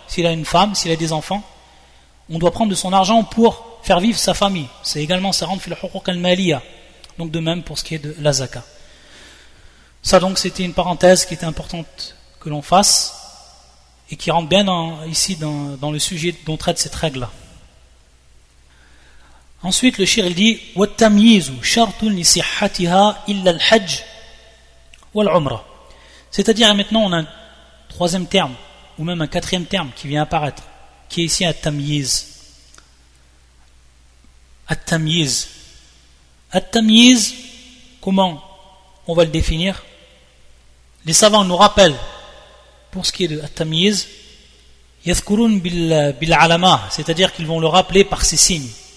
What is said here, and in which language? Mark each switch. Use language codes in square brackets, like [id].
[fr] S'il a une femme, s'il a des enfants, on doit prendre de son argent pour faire vivre sa famille. C'est également, ça rentre [ar] fil huquq al-maliya. [fr] Donc de même pour ce qui est de la zakat. Ça donc c'était une parenthèse qui était importante que l'on fasse et qui rentre bien ici dans le sujet dont traite cette règle-là. Ensuite le shir il dit [ar] وَالتَّمْيِيزُ شَرْطٌ لِصِحَّتِهَا إِلَّا الْحَجِّ وَالْعُمْرَةِ. [fr] C'est-à-dire maintenant on a un troisième terme ou même un quatrième terme qui vient apparaître, qui est ici at-tamyiz. At-tamyiz. At-tamyiz, comment on va le définir? Les savants nous rappellent, pour ce qui est de at-tamyiz, [ar] yadhkurun bil alama, [fr] c'est-à-dire qu'ils vont le rappeler par ses signes.